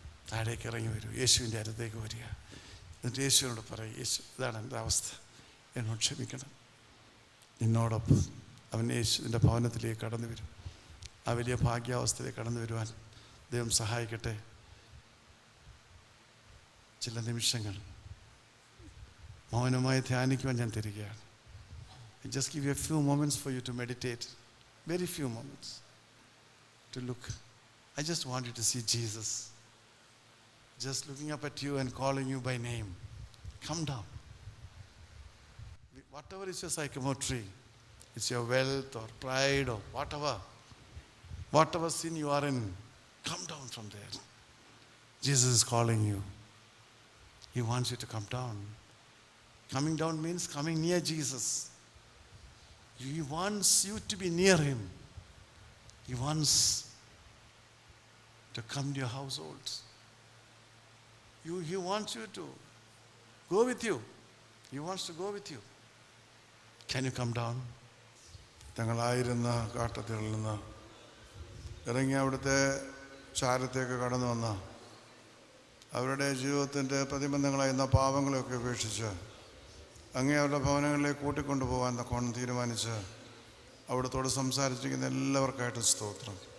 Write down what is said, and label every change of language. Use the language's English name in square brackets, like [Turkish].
[Malayalam] താഴേക്ക് ഇറങ്ങി വരൂ, യേശുവിൻ്റെ അടുത്തേക്ക് വരിക. എന്നിട്ട് യേശുവിനോട് പറയും, യേശു, ഇതാണ് എൻ്റെ അവസ്ഥ, എന്നോട് ക്ഷമിക്കണം. നിന്നോടൊപ്പം അവൻ യേശുവിൻ്റെ ഭവനത്തിലേക്ക് കടന്നു വരും. ആ വലിയ ഭാഗ്യാവസ്ഥയിലേക്ക് കടന്നു വരുവാൻ ദൈവം സഹായിക്കട്ടെ. ചില നിമിഷങ്ങൾ മൗനമായി ധ്യാനിക്കുവാൻ ഞാൻ തരികയാണ്. [English] I just give you a few moments for you to meditate, very few moments to look. I just want you to see Jesus just looking up at you and calling you by name. Come down. Whatever is your sycamore tree, it's your wealth or pride or whatever sin you are in, come down from there. Jesus is calling you. He wants you to come down. Coming down means coming near Jesus. He wants you to be near him. He wants to come to your households. He wants you to go with you. He wants to go with you. Can you come down? [Malayalam] തങ്ങളായിരുന്ന കാട്ടത്തിൽ നിന്ന് ഇറങ്ങി അവിടുത്തെ ചാരത്തേക്ക് കടന്നു വന്ന അവരുടെ ജീവിതത്തിൻ്റെ പ്രതിബന്ധങ്ങളായിരുന്ന പാപങ്ങളെയൊക്കെ ഉപേക്ഷിച്ച് അങ്ങേ അവരുടെ ഭവനങ്ങളിലേക്ക് കൂട്ടിക്കൊണ്ടുപോകാൻ തക്കോണം തീരുമാനിച്ച് അവിടുത്തോട് സംസാരിച്ചിരിക്കുന്ന എല്ലാവർക്കായിട്ടും സ്തോത്രം.